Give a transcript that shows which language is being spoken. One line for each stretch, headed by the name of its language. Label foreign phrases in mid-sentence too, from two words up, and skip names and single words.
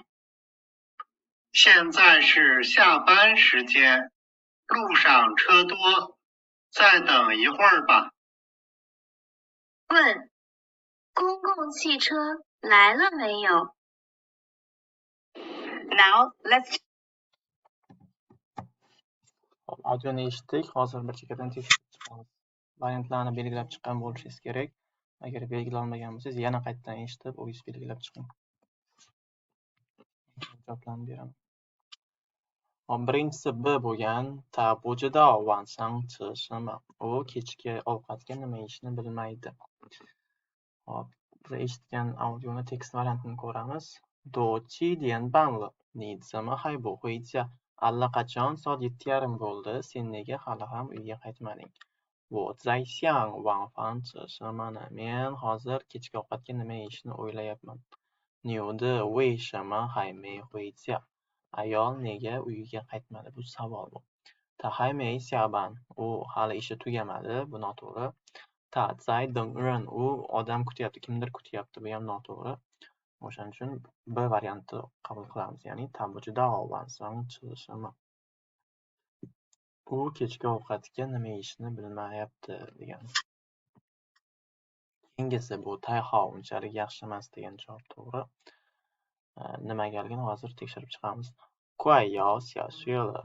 Chinese: 现在是下班时间，路上车多，再等一会儿吧。问，公共汽车来了没有 ？
English: Now let's.
Uzbek: Audioni eshitdik. Hozir bir chekkadan tekshirib chiqamiz. Variantlarni belgilab chiqqan bo'lishingiz kerak. Agar belgilolmagan bo'lsangiz, yana qaytadan eshitib, o'zingiz belgilab chiqing. Javoblarni beraman. Birinchisi B bo'lgan.
Chinese: 他不知道晚上吃什么.
Uzbek: U kechki ovqatga nima yeyishni bilmaydi. Hop, biz eshitgan audioni tekst variantini ko'ramiz.
Chinese: 都7点半了，你怎么还不回家?
Uzbek: Allaqachon soat 7:30 bo'ldi. Sen nega hali ham uyga qaytmading?
Chinese: 我在想晚饭吃什么呢?
Uzbek: Men hozir kechki ovqatga nima yeyishni o'ylayapman.
Chinese: 女的为什么还没回家?
Uzbek: Ayol nega uyiga qaytmadi? Bu savol bu.
Chinese: 他还没下班.
Uzbek: U hali ishi tugamadi. Bu noto'g'ri.
Chinese: 他在等人.
Uzbek: U odam kutyapti, kimdir kutyapti. Bu ham noto'g'ri. O'shaning uchun B varianti qabul qilamiz.
Chinese: Ya'ni 他不知道晚上吃什么.
Uzbek: U kechki ovqatga nima yeyishni bilmayapti degan. Keyingisi bu tayhao unchalik yaxshi emas degan javob to'g'ri. Nimagaligini hozir tekshirib chiqamiz.
Chinese: 快要下雨了.